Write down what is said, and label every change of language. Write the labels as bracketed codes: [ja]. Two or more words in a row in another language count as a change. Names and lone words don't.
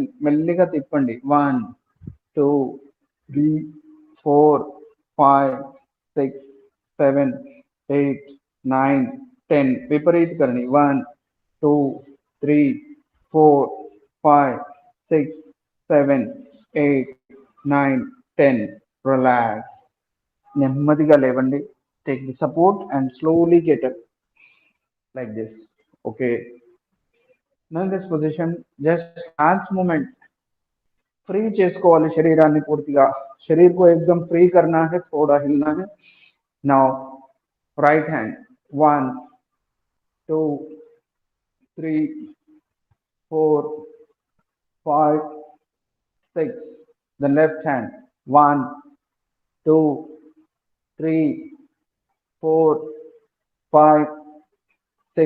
[te] మెల్లిగా తిప్పండి. 1, 2, 3, 4, 5, 6, 7, 8, 9, 10. [hi] विपरीत करनी. 1, 2, 3, 4, 5, 6, 7, 8, 9, 10. [en] Relax. [te] నెమ్మదిగా లేవండి. [en] Take the support and slowly get up like this. Okay. Now in this position, just hands movement. [te] फ्री చేసుకోవాలి శరీరాన్ని పూర్తిగా. [hi] शरीर को एकदम फ्री करना है, थोड़ा हिलना है. [en] Now right hand 1, 2, 3, 4, 5, 6. Then left hand 1, 2, 3, 4, 5, 6.